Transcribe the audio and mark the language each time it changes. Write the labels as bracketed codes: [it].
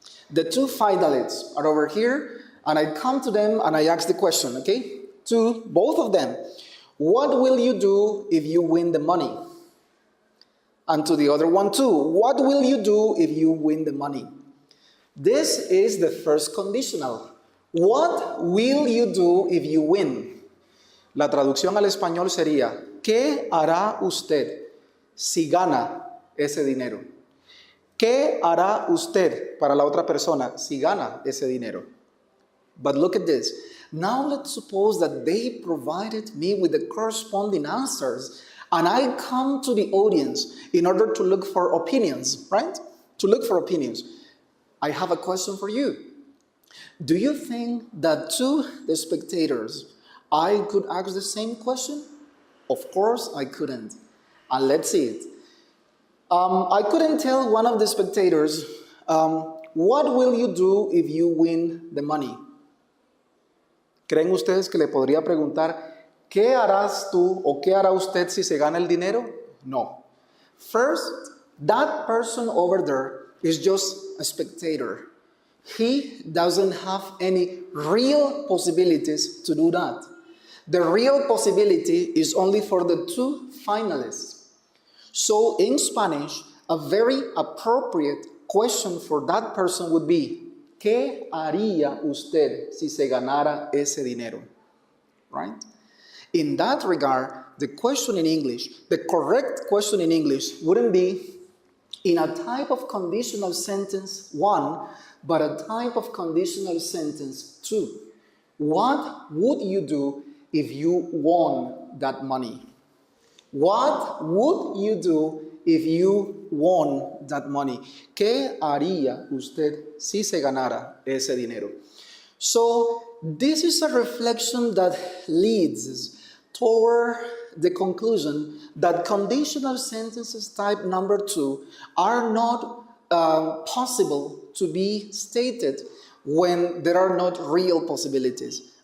[en] The two finalists are over here, and I come to them and I ask the question, okay, to both of them, what will you do if you win the money? And to the other one too, what will you do if you win the money? This is the first conditional. What will you do if you win? [es] La traducción al español sería, ¿qué hará usted si gana ese dinero? ¿Qué hará usted para la otra persona si gana ese dinero? [en] But look at this. Now let's suppose that they provided me with the corresponding answers and I come to the audience in order to look for opinions, right? To look for opinions. I have a question for you. Do you think that to the spectators, I could ask the same question? Of course I couldn't. And let's see it. I couldn't tell one of the spectators, what will you do if you win the money? [es] ¿Creen ustedes que le podría preguntar, ¿qué harás tú o qué hará usted si se gana el dinero? No. [en] First, that person over there is just a spectator. He doesn't have any real possibilities to do that. The real possibility is only for the two finalists. So in Spanish, a very appropriate question for that person would be, [es] ¿qué haría usted si se ganara ese dinero? [en] Right? In that regard, the question in English, the correct question in English wouldn't be in a type of conditional sentence 1, but a type of conditional sentence 2. What would you do if you won that money? What would you do if you won that money? [es] ¿Qué haría usted si se ganara ese dinero? [en] So this is a reflection that leads toward the conclusion that conditional sentences type number 2 are not possible to be stated when there are not real possibilities.